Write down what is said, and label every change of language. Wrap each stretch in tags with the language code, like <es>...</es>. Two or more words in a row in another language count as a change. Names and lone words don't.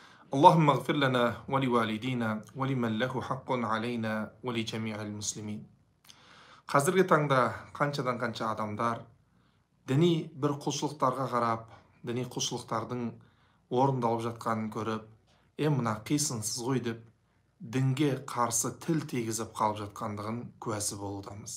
<ar>اللهم اغفر لنا ولوالدينا ولمن له حق علينا ولجميع المسلمين.</ar> <kk>Қазіргі таңда қаншадан қанша адамдар діни бір құлшылықтарға қарап, діни құлшылықтардың орындалып жатқанын көріп, мына қисынсыз ғой деп, дінге қарсы тіл тигізіп қалып жатқандығын куәсі болудамыз.</kk>